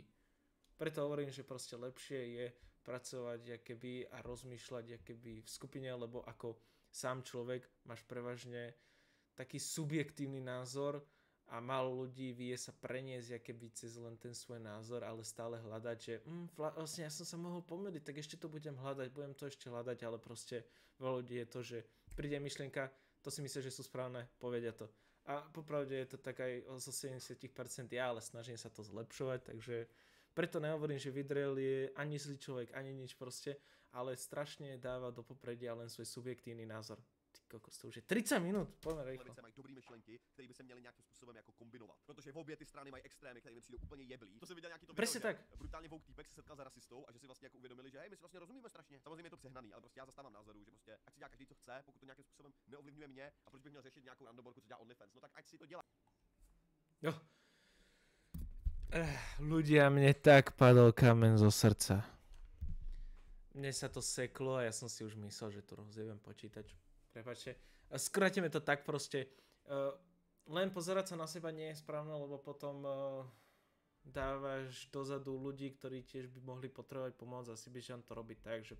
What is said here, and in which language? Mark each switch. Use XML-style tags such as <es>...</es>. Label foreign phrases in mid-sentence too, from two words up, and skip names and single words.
<sk>Preto hovorím, že proste lepšie je pracovať jakoby a rozmýšľať jakoby v skupine, lebo ako sám človek máš prevažne taký subjektívny názor a málo ľudí vie sa preniesť jakoby cez len ten svoj názor, ale stále hľadať, že vlastne ja som sa mohol pomýliť, tak ešte to budem hľadať, budem to ešte hľadať, ale proste veľa ľudí je to, že príde myšlienka, to si myslíš, že sú správne, povedia to. A popravde je to tak aj zo 70% ja, ale snažím sa to zlepšovať, takže preto nehovorím, že Vidrel je ani zlý človek, ani nič proste, ale strašne dáva do popredia len svoj subjektívny názor. Ty kokos, to už je 30 minút, poďme rýchlo.</sk> <cs>Mají dobrý myšlenky, které by se měly nějakým způsobem jako kombinovat. Protože v obě ty strany mají extrémy, které mi přijdou úplně jeblí. To jsem viděl nějaký to</cs> <sk>Presne</sk> <cs>video,</cs> <sk>tak.</sk> <cs>že brutálně vouk týpek se setkal za rasistou a že si vlastně jako uvědomili, že hej, my si vlastně rozumíme strašně. Samozřejmě je to přehnaný, ale prostě já zastávám názoru, že prostě ať si dělá každý co chce, pokud to nějakým způsobem neovlivňuje mě a proč bych měl řešit nějakou randoborku, co dělá OnlyFans. No tak ať si to dělá. Jo.</cs> <sk>Ľudia, mne tak padol kamen zo srdca. Mne sa to seklo a ja som si už myslel, že tu rozjebem počítač. Prepáčte. Skrátime to tak proste. Len pozerať sa na seba nie je správne, lebo potom dávaš dozadu ľudí, ktorí tiež by mohli potrebovať pomoc a si Bižan to robí tak, že</sk>